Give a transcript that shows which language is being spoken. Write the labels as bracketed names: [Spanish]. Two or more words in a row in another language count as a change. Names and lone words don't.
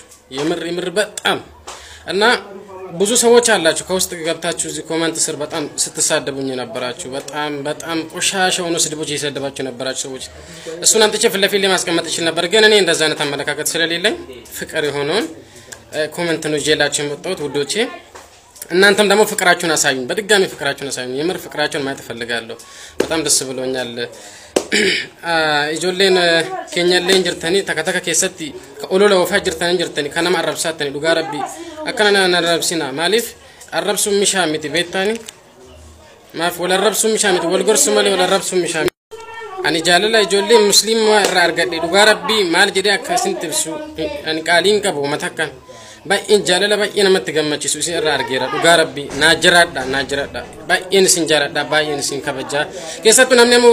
[Amharic] የምር በጣም እና ብዙ ሰዎች አላችሁ ከውስጥ ገብታችሁ እዚህ ኮሜንት ስር በጣም ስትሳደቡኝ ነበራችሁ በጣም ቆሻሻው ነው ስድቦች እየሰደባችሁ ነበራችሁ ሰዎች እሱን አንተ ለፊት ለማስቀመጥ ይችላል ነበር ግን እኔ እንደዛ አይነት አመለካከት ስለሌለኝ ፍቅር የሆነውን ኮሜንት ነው ጄላችሁ የመጣሁት ውዶቼ እናንተም ደግሞ ፍቅራችሁን አሳዩኝ በድጋሚ ፍቅራችሁን አሳዩኝ የምር ፍቅራችሁን ማየት ፈልጋለሁ በጣም ደስ ብሎኛል [Oromo] ijoolleen keenyallee jirtanii takataka keessatti olola ofaa jirtanii kana nama arrabsaatanii dhugaa rabbii akkana na arrabsina maaliif arrabsuun mishaa miti beektani maaf wal arrabsuun mishaa miti wal gorsu malee wal arrabsuun mishaa ani jaalala ijoollee musliimaa irraa argadhe dhugaa rabbii maal jedhee akkasin tibsu ani qaaliin qabu matakkan baay'een jaalala baay'ee namatti gammachiisu isin irraa argeera dhugaa rabbii naajiraadha baay'een isin jaaladha baay'een isin kabajaa keessattuu namni amma